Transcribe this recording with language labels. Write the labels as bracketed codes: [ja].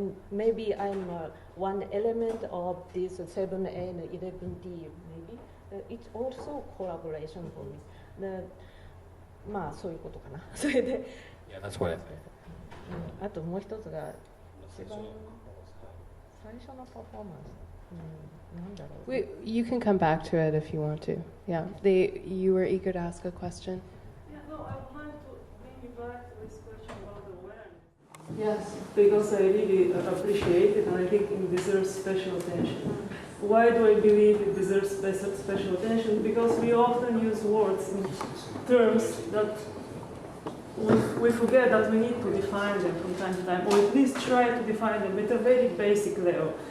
[en] Maybe I'm one element of this 7A and 11D, maybe. It's also collaboration for me. [ja] まあそういうことかな。それで、 [en] Yeah, that's what I think. [ja] あともう一つが一番最初のパフォーマンス、なんだろう。 [en] You can come back to it if you want to. Yeah, you were eager to ask a question. Yeah, no, I would like to bring you back to this question about awareness. Yes. Because I really appreciate it and I think it deserves special attention. Why do I believe it deserves special attention? Because we often use words in terms that we forget that we need to define them from time to time, or at least try to define them at a very basic level.